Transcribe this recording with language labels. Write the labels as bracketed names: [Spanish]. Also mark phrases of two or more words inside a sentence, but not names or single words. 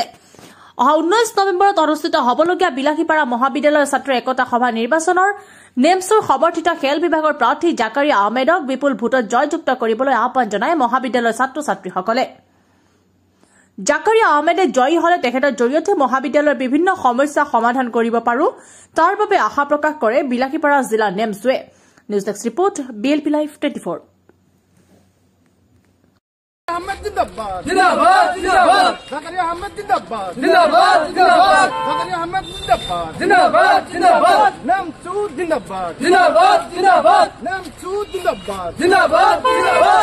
[Assamese] অহা 19 নৱেম্বৰত অনুষ্ঠিত হ'বলগীয়া বিলাসীপাৰা মহাবিদ্যালয়ৰ ছাত্ৰ একতা সভা নিৰ্বাচনৰ নেমছুৰ সমৰ্থিত খেল বিভাগৰ প্ৰাৰ্থী জাকাৰিয়া আহমেদক বিপুল ভোটত জয়যুক্ত কৰিবলৈ আহ্বান জনায় মহাবিদ্যালয়ৰ ছাত্ৰ ছাত্ৰীসকলে। জাকাৰিয়া আহমেদে জয়ী হলে তেখেতৰ জৰিয়তে মহাবিদ্যালয়ৰ বিভিন্ন সমস্যা সমাধান কৰিব পাৰো তাৰ বাবে আশা প্ৰকাশ কৰে বিলাসীপাৰা জিলা নেমছুৱে। নিউজ ডেস্ক ৰিপৰ্ট BLP লাইভ 24। [Hindi] अहमद जिंदाबाद जिंदाबाद जिंदाबाद ज़करिया अहमद जिंदाबाद जिंदाबाद जिंदाबाद ज़करिया अहमद जिंदाबाद जिंदाबाद जिंदाबाद नेमसू जिंदाबाद जिंदाबाद जिंदाबाद नेमसू जिंदाबाद जिंदाबाद जिंदाबाद